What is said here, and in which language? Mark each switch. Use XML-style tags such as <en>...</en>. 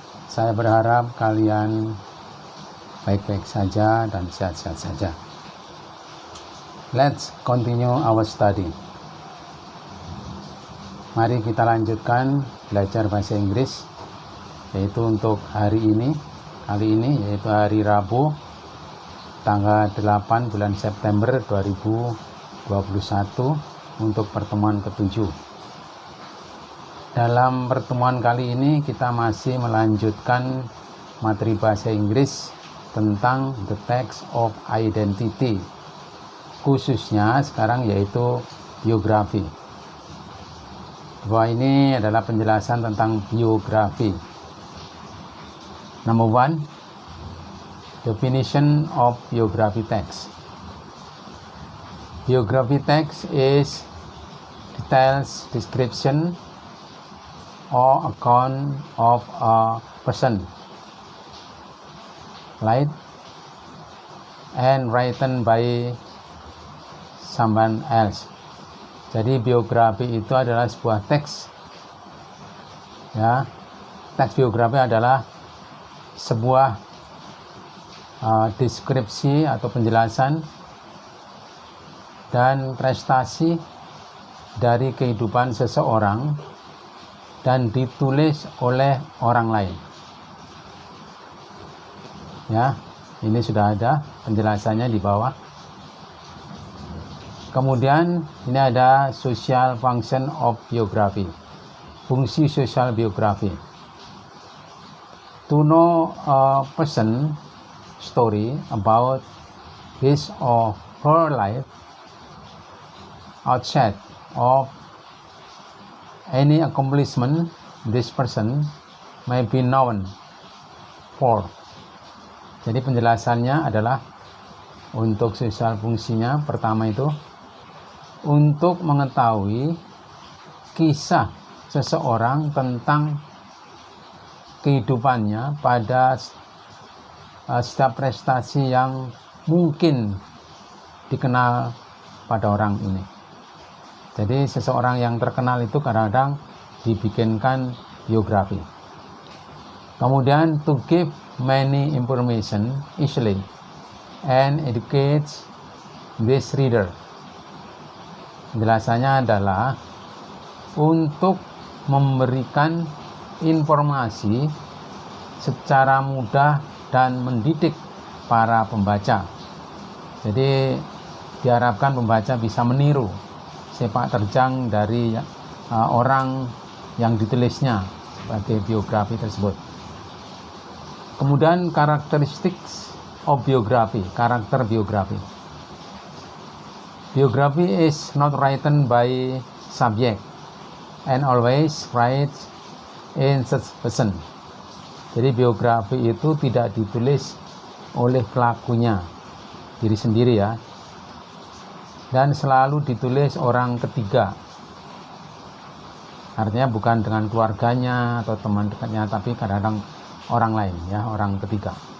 <id>Saya berharap kalian baik-baik saja dan sehat-sehat saja.</id> <en>Let's continue our study.</en> <id>Mari kita lanjutkan belajar bahasa Inggris, yaitu untuk hari ini, yaitu hari Rabu, tanggal 8 bulan September 2021 untuk pertemuan ke-7. Dalam pertemuan kali ini kita masih melanjutkan materi bahasa Inggris tentang</id> <en>the text of identity,</en> <id>khususnya sekarang yaitu biografi. Bahwa ini adalah penjelasan tentang biografi.</id> <en>Number 1, definition of biography text. Biography text is details description or account of a person, right, and written by someone else.</en> <id>Jadi biografi itu adalah sebuah teks, ya. Teks biografi adalah sebuah deskripsi atau penjelasan dan prestasi dari kehidupan seseorang dan ditulis oleh orang lain. Ya, ini sudah ada penjelasannya di bawah. Kemudian ini ada</id> <en>social function of biography,</en> <id>fungsi sosial biografi.</id> <en>To know a person story about his or her life outside of any accomplishment this person may be known for.</en> <id>Jadi penjelasannya adalah untuk sosial fungsinya, pertama itu untuk mengetahui kisah seseorang tentang kehidupannya pada setiap prestasi yang mungkin dikenal pada orang ini. Jadi seseorang yang terkenal itu kadang-kadang dibikinkan biografi. Kemudian</id> <en>to give many information easily and educates this reader.</en> <id>Penjelasannya adalah untuk memberikan informasi secara mudah dan mendidik para pembaca. Jadi diharapkan pembaca bisa meniru sepak terjang dari orang yang ditulisnya sebagai biografi tersebut. Kemudian karakteristik</id> <en>of</en> <id>biografi, karakter biografi.</id> <en>Biography is not written by subject and always writes in such person.</en> <id>Jadi biografi itu tidak ditulis oleh pelakunya diri sendiri, ya, dan selalu ditulis orang ketiga. Artinya bukan dengan keluarganya atau teman dekatnya, tapi kadang-kadang orang lain, ya, orang ketiga.</id>